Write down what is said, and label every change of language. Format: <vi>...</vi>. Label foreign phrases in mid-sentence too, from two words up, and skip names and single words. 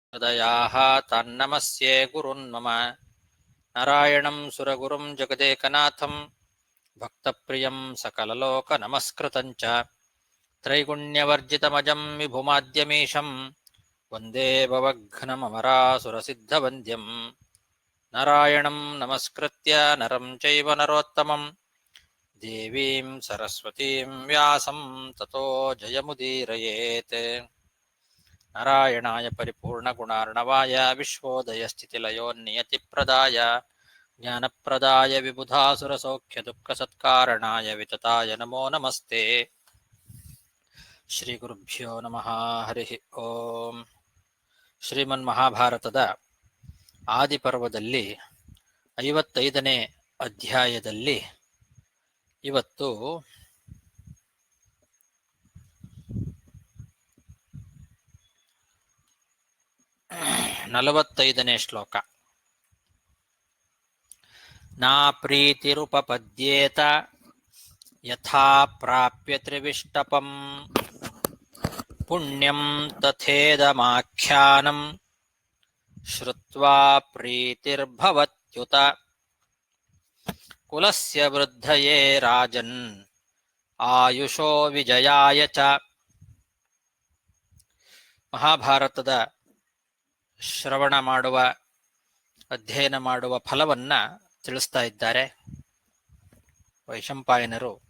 <sa>ಹೃದಯಾಃ ತನ್ನಮಸ್ಯೆ ಗುರುನ್ಮಮ ನಾರಾಯಣಂ ಸುರಗುರುಂ ಜಗದೇಕನಾಥಂ ಭಕ್ತಪ್ರಿಯಂ ಸಕಲಲೋಕನಮಸ್ಕೃತಂಚ ತ್ರೈಗುಣ್ಯವರ್ಜಿತಮಜಂ ವಿಭುಮಾದ್ಯಮೀಶಂ ವಂದೇ ಭವಘ್ನಮರಾಸುರಸಿದ್ಧವಂದ್ಯಂ ನಾರಾಯಣಂ ನಮಸ್ಕೃತ್ಯ ನರಂ ಚೈವ ನರೋತ್ತಮಂ ದೇವೀಂ ಸರಸ್ವತೀಂ ವ್ಯಾಸಂ ತತೋ ಜಯಮುದೀರಯೇತ್. ನಾರಾಯಣಾಯ ಪರಿಪೂರ್ಣಗುಣಾರ್ಣವಾಯ ವಿಶ್ವೋದಯಸ್ಥಿತಿಲಯೋನ್ನಿಯತಿಪ್ರದಾಯ ಜ್ಞಾನಪ್ರದಾಯ ವಿಬುಧಾಸುರಸೌಖ್ಯದುಃಖಸತ್ಕಾರಣಾಯ ವಿತತಾಯ ನಮೋ ನಮಸ್ತೆ. ಶ್ರೀ ಗುರುಭ್ಯೋ ನಮಃ. ಹರಿ ಓಂ.</sa> <kn>ಶ್ರೀಮನ್ಮಹಾಭಾರತದ ಆದಿಪರ್ವದಲ್ಲಿ 55ನೇ ಅಧ್ಯಾಯದಲ್ಲಿ ಇವತ್ತು 45ನೇ ಶ್ಲೋಕ.</kn> <sa>ನಾ ಪ್ರೀತಿರುಪಪದ್ಯೇತ ಯಥಾ ಪ್ರಾಪ್ಯ ತ್ರಿವಿಷ್ಟಪಂ ಪುಣ್ಯಂ ತಥೇದಮಾಖ್ಯಾನಂ ಶ್ರುತ್ವಾ ಪ್ರೀತಿರ್ಭವತ್ಯುತ ಕುಲಸ್ಯ ವೃದ್ಧಯೇ ರಾಜನ್ ಆಯುಷೋ ವಿಜಯಾಯ ಚ.</sa> <kn>ಮಹಾಭಾರತದ ಶ್ರವಣ ಮಾಡುವ, ಅಧ್ಯಯನ ಮಾಡುವ ಫಲವನ್ನ ತಿಳಿಸ್ತಾ ಇದ್ದಾರೆ ವೈಶಂಪಾಯನರು.</kn>